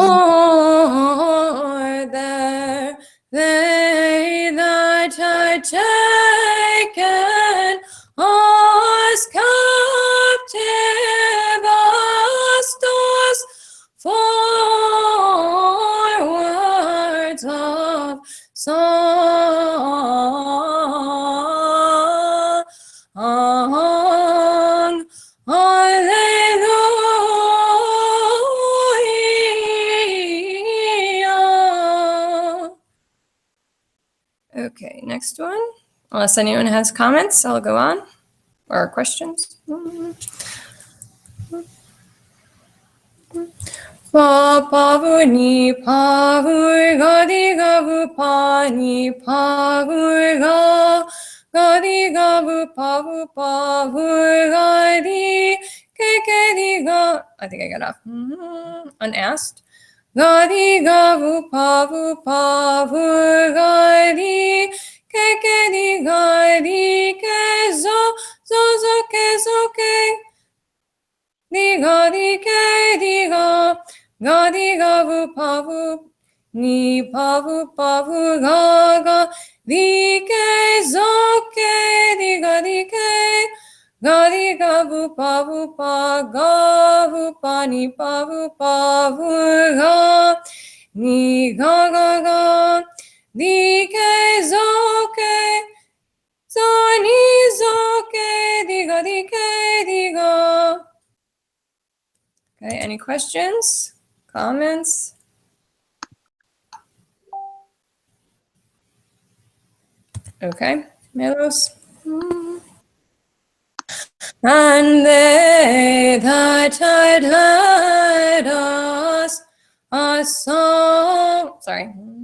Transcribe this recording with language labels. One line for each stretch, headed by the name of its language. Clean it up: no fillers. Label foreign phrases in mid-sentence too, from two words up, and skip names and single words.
English: For there they that are taken us captive us for words of song. Hallelujah. Okay, next one. Unless anyone has comments, I'll go on. Or questions. Pa pavu ni pavu gadi gavu pa ni pavu ga gadi gavu pavu pavu gadi ke di ga. I think I got off. Unasked. Gadi gavu pavu pavu gadi ke di gadi ke zo ke di ga di ke di ga vu pavu ni pavu pavu ga di ke zo ke di ga vu pavu pa ga vu pa ni pavu pavu ga ni ga di ke zo ni zo ke di ga. Okay, any questions, comments? Okay, melos. And they that had led us a song, sorry.